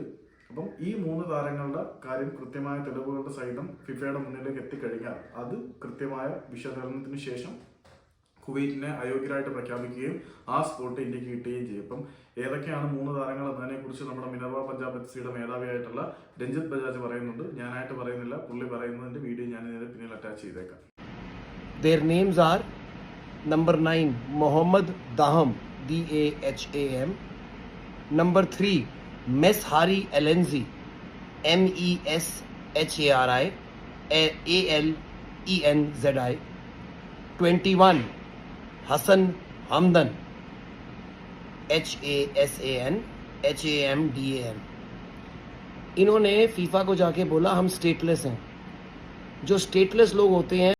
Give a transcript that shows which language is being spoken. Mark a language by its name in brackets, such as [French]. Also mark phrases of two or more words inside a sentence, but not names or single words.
[Malayalam] അപ്പം ഈ 3 താരങ്ങളുടെ കാര്യം കൃത്യമായ തെളിവുകളുടെ സഹിതം ഫിഫയുടെ മുന്നിലേക്ക് എത്തിക്കഴിഞ്ഞാൽ അത് കൃത്യമായ വിശകലനത്തിന് ശേഷം കുവൈറ്റിനെ അയോഗ്യരായിട്ട് പ്രഖ്യാപിക്കുകയും ആ സ്പോട്ട് ഇന്ത്യക്ക് കിട്ടുകയും ചെയ്യും. അപ്പം ഏതൊക്കെയാണ് 3 താരങ്ങൾ എന്നതിനെ കുറിച്ച് നമ്മുടെ മിനർവ പഞ്ചാബ് എഫ്സിയുടെ മേധാവിയായിട്ടുള്ള രഞ്ജിത്ത് ബജാജ് പറയുന്നുണ്ട്. ഞാനായിട്ട് പറയുന്നില്ല, പുള്ളി പറയുന്നതിന്റെ വീഡിയോ ഞാൻ ഇതിന്റെ പിന്നിൽ അറ്റാച്ച് ചെയ്തേക്കാം. [English] Their names are number 9 Mohammad Daham, Daham. Number 3 Meshari Alenzi, Meshari Alenzi. [Hindi] 21 Hassan Hamdan, Hassan इन्होंने फीफा को जाके बोला हम स्टेटलेस हैं. जो स्टेटलेस लोग होते हैं